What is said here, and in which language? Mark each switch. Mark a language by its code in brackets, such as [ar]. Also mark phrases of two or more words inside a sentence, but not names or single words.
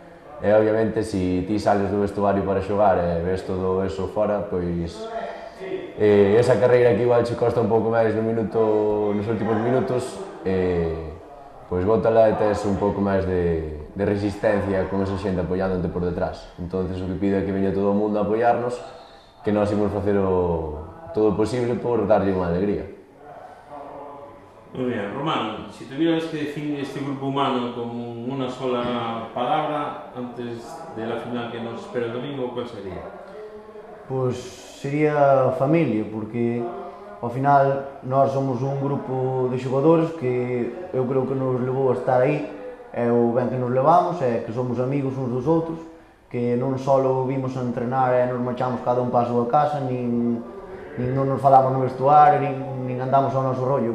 [gl] E obviamente, se ti sales do vestuario para xogar e ves todo eso fora, pois esa carreira que igual che costa un pouco máis nos últimos minutos, pois bótala e tes un pouco máis de resistencia con esa xente apoiándote por detrás. Entón, o que pido é que veña todo o mundo a apoiarnos, que nós imos facer todo o posible por darlle unha alegría. [es] Muy bien, Román, si tuvieras que definir este grupo humano con una sola palabra antes de la final que nos espera el domingo, ¿cuál sería? [gl] Pois sería familia, porque ao final nós somos un grupo de xogadores que eu creo que nos levou a estar aí, é o ben que nos levamos, é que somos amigos uns dos outros, que non só vimos a entrenar e nos marchamos cada un para a súa casa, nin non nos falamos no vestuario, nin andamos ao noso rollo.